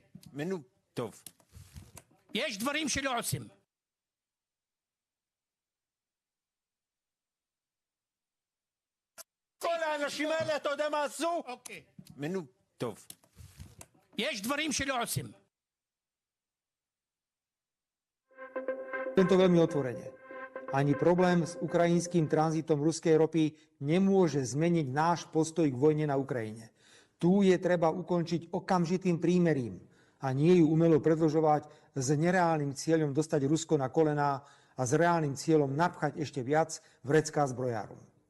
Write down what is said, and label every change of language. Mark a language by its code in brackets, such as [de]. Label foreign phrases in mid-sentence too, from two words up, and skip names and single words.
[he] טוב. יש דברים שלא עושים. כל האנשים האלה, אתה יודע מה עשו? אוקיי. טוב. יש דברים שלא עושים. [sk] Tento veľmi otvorene. Ani problém s ukrajinským tranzitom ruskej ropy nemôže zmeniť náš postoj k vojne na Ukrajine. Tu je treba ukončiť okamžitým prímerím a nie ju umelo predĺžovať s nereálnym cieľom dostať Rusko na kolená a s reálnym cieľom napchať ešte viac vrecká zbrojárom.